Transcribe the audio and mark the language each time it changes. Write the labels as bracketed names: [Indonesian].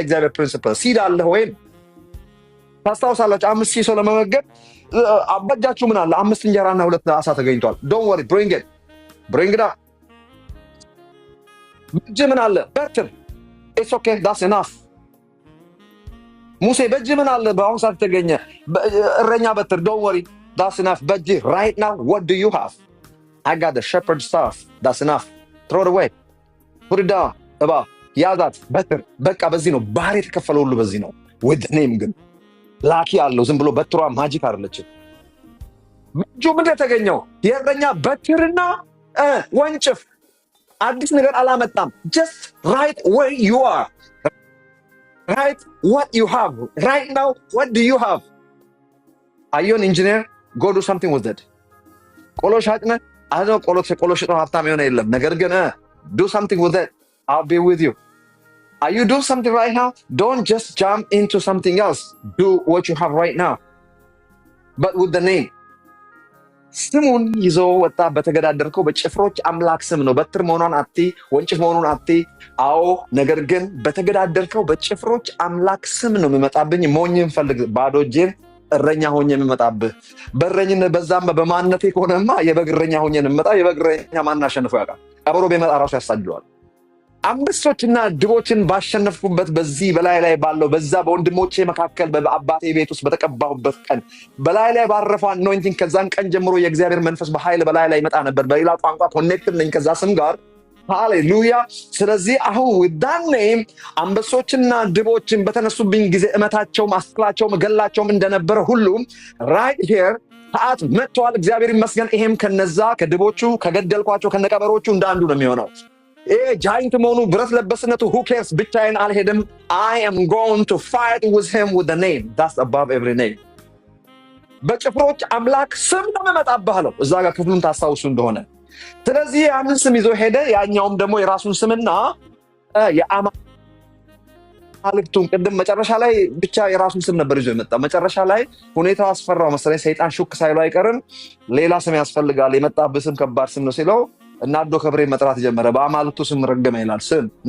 [Amharic] እግዚአብሔር ፕሪንሲፕል። ሲድ አለ ወይም ታስታውሳላችሁ 5,000 ሰው ለመመገብ በእጃችሁ ምን አለ? 5 እንጀራና 2 ዓሣ ተገኝቷል። [English] ዶንት ወሪ፣ ብሪንግ ኢት አፕ። [Amharic] በእጅህ ምን አለ? በትር። [English] ኢትስ ኦኬ ዳትስ ኢናፍ። [Amharic] ሙሴ በእጅህ ምን አለ? በአሁኑ ሰዓት ተገኘ እረኛ በትር። [English] ዶንት ወሪ that's enough. [Amharic] በእጅህ [English] right now what do you have? I got the shepherd staff. that's enough. throw it away, put it down. [Amharic] ያዛት በትር። በቃ በዚህ ነው ባህር የተከፈለው ሁሉ በዚህ ነው። [English] with the name [Amharic] ግን ላኪ አለው። ዝም ብሎ በትሯ ማጂክ አይደለችም። በእጁ ምንድን የተገኘው? የእረኛ በትርና ወንጭፍ። አዲስ ነገር አላመጣም። [English] just right where you are, right what you have right now. what do you have? are you an engineer? go do something with it. [Amharic] ቆሎ ሻጭ ነህ? አዎ ቆሎ ሽጦ ሀብታም የሆነ የለም። ነገር ግን [English] do something with it. I'll be with you. Are you doing something right now? Don't just jump into something else. Do what you have right now, but with the name. [Amharic] ስሙን ይዞ ወጣ። በተገዳደርከው በጭፍሮች አምላክ ስም ነው። በትር መሆኗን አቲ፣ ወንጭፍ መሆኑን አቲ። አዎ ነገር ግን በተገዳደርከው በጭፍሮች አምላክ ስም ነው የሚመጣብኝ። ሞኝን ፈልግ፣ ባዶ እጄን እረኛ ሆኜ የምመጣብህ። በእረኝነት በዛም በማንነቴ ከሆነማ የበግ እረኛ ሆኜ የምመጣ። የበግ እረኛ ማን አሸንፎ ያውቃል? ቀበሮ ቢመጣ ራሱ ያሳድደዋል። አንበሶችና ድቦችን ባሸነፍኩበት በዚህ በላይ ላይ ባለው በዛ በወንድሞቼ መካከል በአባቴ ቤት ውስጥ በተቀባሁበት ቀን በላይ ላይ ባረፈው አኖይንቲንግ ከዛን ቀን ጀምሮ የእግዚአብሔር መንፈስ በኃይል በላይ ላይ ይመጣ ነበር። በሌላ ቋንቋ ኮኔክትድ ነኝ ከዛ ስም ጋር። ሃሌሉያ። ስለዚህ አሁን [English] with that name [Amharic] አንበሶችና ድቦችን በተነሱብኝ ጊዜ እመታቸውም አስክላቸውም እገላቸውም እንደነበረ ሁሉ [English] right here [Amharic] ሰዓት መጥቷል። እግዚአብሔር ይመስገን። ይሄም ከነዛ ከድቦቹ ከገደልኳቸው ከነቀበሮቹ እንዳንዱ ነው የሚሆነው። ጃይንት መሆኑ ብረት ለበስነቱ [English] who cares? [Amharic] ብቻዬን አልሄድም። [English] I am going to fight with him with the name that's above every name. [Amharic] በጭፍሮች አምላክ ስም ነው የምመጣብህ አለው። እዛ ጋር ክፍሉን ታስታውሱ እንደሆነ። ስለዚህ ያንን ስም ይዞ ሄደ። ያኛውም ደግሞ የራሱን ስምና አማልክቱን ቅድም መጨረሻ ላይ ብቻ የራሱን ስም ነበር ይዞ የመጣ። መጨረሻ ላይ ሁኔታው አስፈራው መሰለኝ። ሰይጣን ሹክ ሳይሉ አይቀርም ሌላ ስም ያስፈልጋል፣ የመጣብህ ስም ከባድ ስም ነው ሲለው እናዶ ከብሬ መጥራት ጀመረ። በአማልክቱ ስም ረገመ ይላል ስም።